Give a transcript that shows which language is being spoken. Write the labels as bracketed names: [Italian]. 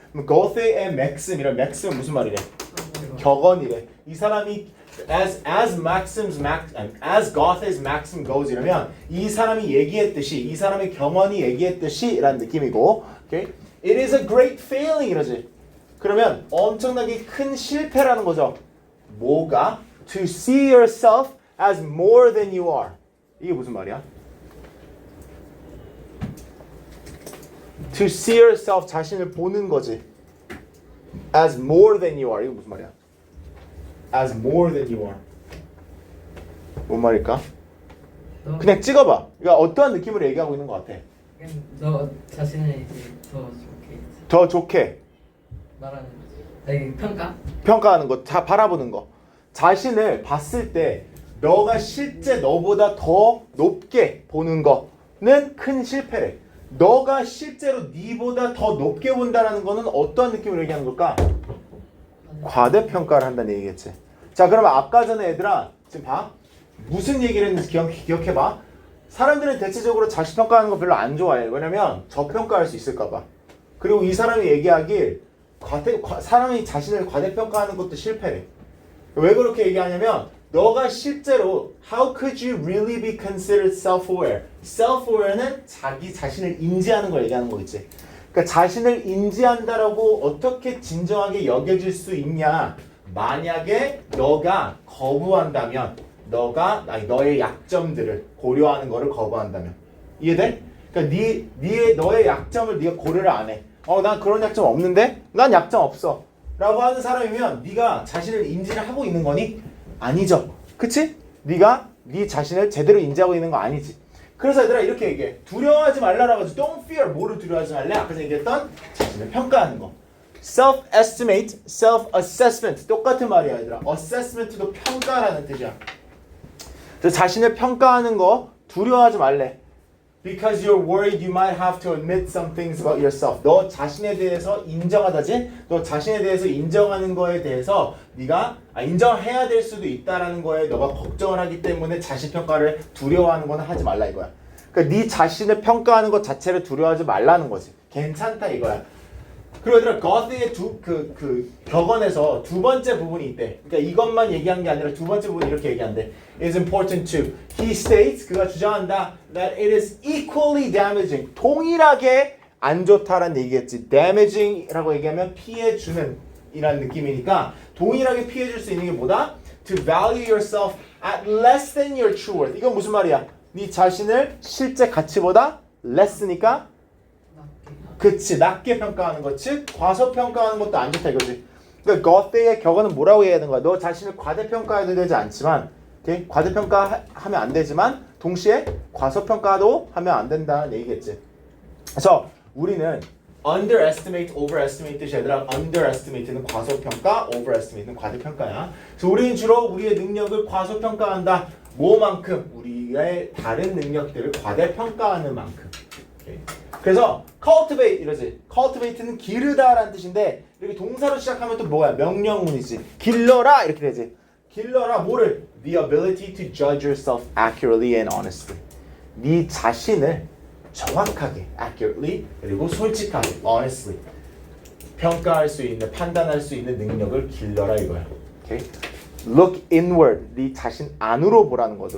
[Korean] 그럼 고세의 maxim이란 maxim은 무슨 말이래? 격언이래. 이 사람이 [English] as Goth's maxim goes [Korean] 이러면 이 사람이 얘기했듯이, 이 사람의 경언이 얘기했듯이 라는 느낌이고, okay? [English] It is a great failing [Korean] 이러지. 그러면 엄청나게 큰 실패라는 거죠. 뭐가? [English] To see yourself as more than you are. [Korean] 이게 무슨 말이야? [English] To see yourself, [Korean] 자신을 보는 거지. [English] As more than you are. [Korean] 이거 무슨 말이야? [English] As more than you are. [Korean] 뭔 말일까? 그냥 찍어봐. 그러니까 어떠한 느낌으로 얘기하고 있는 것 같아? 너 자신을 이제 더 좋게 더 좋게 말하는 거지. 아니 평가? 평가하는 거, 다 바라보는 거. 자신을 봤을 때 너가 실제 너보다 더 높게 보는 거는 큰 실패래. 너가 실제로 니보다 더 높게 본다는 거는 어떠한 느낌으로 얘기하는 걸까? 과대평가를 한다는 얘기겠지. 자, 그러면 아까 전에 얘들아 지금 봐. 무슨 얘기를 했는지 기억해봐. 사람들은 대체적으로 자신평가하는 거 별로 안 좋아해. 왜냐면 저평가할 수 있을까 봐. 그리고 이 사람이 얘기하길 사람이 자신을 과대평가하는 것도 실패래. 왜 그렇게 얘기하냐면 너가 실제로 [English] How could you really be considered self-aware? [Korean] self-aware는 자기 자신을 인지하는 걸 얘기하는 거겠지. 그러니까 자신을 인지한다라고 어떻게 진정하게 여겨질 수 있냐. 만약에 너가 거부한다면 너의 약점들을 고려하는 거를 거부한다면 이해돼? 그러니까 너의 약점을 네가 고려를 안 해. 난 그런 약점 없는데? 난 약점 없어. 라고 하는 사람이면 네가 자신을 인지를 하고 있는 거니? 아니죠. 그치? 네가 네 자신을 제대로 인지하고 있는 거 아니지. 그래서 얘들아 이렇게 얘기해. 두려워하지 말라라고 해서 [English] don't fear. [Korean] 뭐를 두려워하지 말래? 아까 얘기했던 자신을 평가하는 거. self-estimate, self-assessment 똑같은 말이야 얘들아. assessment도 평가라는 뜻이야. 그래서 자신을 평가하는 거 두려워하지 말래. [English] Because you're worried you might have to admit some things about yourself. [Korean] 너 자신에 대해서 인정하다지? 너 자신에 대해서 인정하는 거에 대해서 네가 인정해야 될 수도 있다라는 거에 너가 걱정을 하기 때문에 자신평가를 두려워하는 건 하지 말라 이거야. 그러니까 네 자신을 평가하는 것 자체를 두려워하지 말라는 거지. 괜찮다 이거야. 그리고 얘들아 거스의 격언에서 두 번째 부분이 있대. 그러니까 이것만 얘기한 게 아니라 두 번째 부분이 이렇게 얘기한대. [English] It's important too. He states [Korean] 그가 주장한다 [English] that it is equally damaging. [Korean] 동일하게 안 좋다라는 얘기겠지. damaging이라고 얘기하면 피해 주는 이란 느낌이니까 동일하게 피해 줄 수 있는 게 뭐다? [English] To value yourself at less than your true worth. [Korean] 이건 무슨 말이야? 네 자신을 실제 가치보다 less니까 그치, 낮게 평가하는 것, 즉 과소평가하는 것도 안 좋다 이거지. 그러니까 거스의 격언은 뭐라고 해야 되는 거야? 너 자신을 과대평가해도 되지 않지만, 오케이? 과대평가하면 안 되지만 동시에 과소평가도 하면 안 된다는 얘기겠지. 그래서 우리는 underestimate, overestimate 뜻이 아니라 underestimate는 과소평가, overestimate는 과대평가야. 그래서 우리는 주로 우리의 능력을 과소평가한다. 뭐만큼? 우리의 다른 능력들을 과대평가하는 만큼. 오케이? 그래서 cultivate 이러지. cultivate는 기르다라는 뜻인데 이렇게 동사로 시작하면 또 뭐야? 명령문이지. 길러라 이렇게 되지. 길러라 뭐를? [English] The ability to judge yourself accurately and honestly. [Korean] 네 자신을 정확하게, accurately 그리고 솔직하게, honestly 평가할 수 있는, 판단할 수 있는 능력을 길러라 이거야. [English] 오케이? Look inward. [Korean] 네 자신 안으로 보라는 거죠.